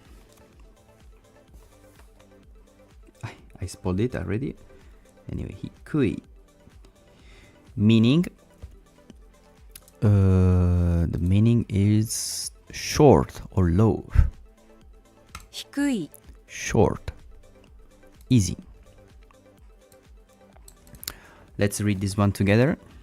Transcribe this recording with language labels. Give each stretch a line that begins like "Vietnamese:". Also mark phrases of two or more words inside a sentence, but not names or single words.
English: I spelled it already. Anyway, hikui. Meaning, the meaning is short or low.
Japanese: 低い
English: Short. Easy. Let's read this one together.